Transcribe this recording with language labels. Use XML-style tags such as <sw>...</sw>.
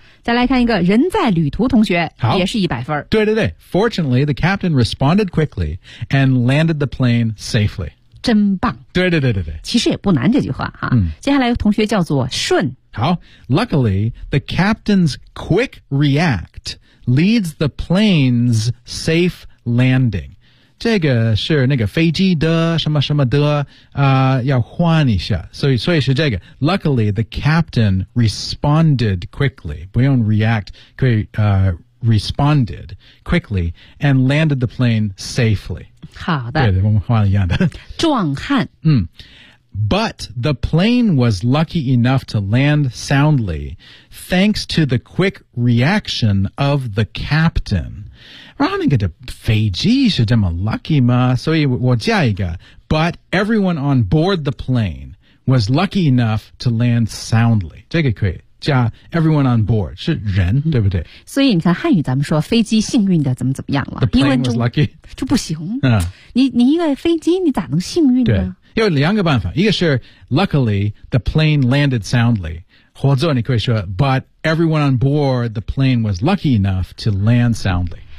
<zh>再来看一个人在旅途同学，好，也是一百分，</zh> <en>对对对 ，fortunately the captain responded quickly and landed the plane safely，</en> <zh>真棒，对对对对对，其实也不难这句话哈、嗯，接下来同学叫做顺，</zh> <en>好 ，luckily the captain's quick react leads the plane's safe landing。</en> <zh>这个是那个飞机的什么什么的要换一下。所以是这个。</zh> <en>Luckily, the captain responded quickly.</en> <zh>不用</zh> <en>react, 可以responded quickly and landed the plane safely.</en> <zh>好的。对，我们换一样的。壮汉。嗯。</zh> <en>But the plane was lucky enough to land soundly, thanks to the quick reaction of the captain.</en> <zh>然后那个的飞机是这么 lucky 吗？所以我加一个</zh> <en>，But everyone on board the plane was lucky enough to land soundly。</en> <zh>这个可以加 everyone on board 是人，对不对？所以你看汉语咱们说飞机幸运的怎么怎么样了</zh> <en>？The plane was lucky</en> <zh>就不行。嗯，你一个飞机你咋能幸运呢？对，有两个办法，一个是</zh> <en>luckily the plane landed soundly。</en> <zh>或者你可以说</zh> <en>，But everyone on board the plane was lucky enough to land soundly。</en>